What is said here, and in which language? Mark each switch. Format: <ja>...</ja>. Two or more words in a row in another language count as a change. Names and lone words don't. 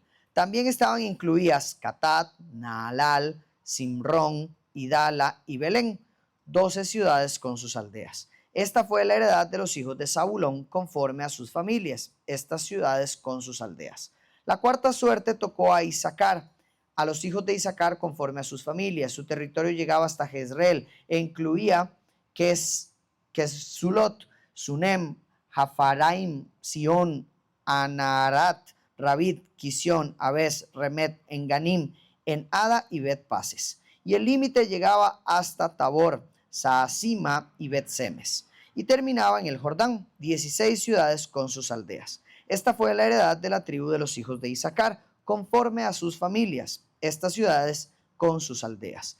<es>También estaban incluidas Catat, Naalal, Simrón, Idala y Belén, 12 ciudades con sus aldeas. Esta fue la heredad de los hijos de Zabulón conforme a sus familias, estas ciudades con sus aldeas. La cuarta suerte tocó a Isaacar, a los hijos de Isaacar conforme a sus familias. Su territorio llegaba hasta Jezreel e incluía Kesulot, Sunem, Hafaraim, Sion, Anarat, Rabit, Kisión, Abes, Remet, Enganim, en Ada y Bet Pases. Y el límite llegaba hasta Tabor, Saasima y Bet Semes. Y terminaba en el Jordán, 16 ciudades con sus aldeas. Esta fue la heredad de la tribu de los hijos de Isaacar, conforme a sus familias, estas ciudades con sus aldeas.</es>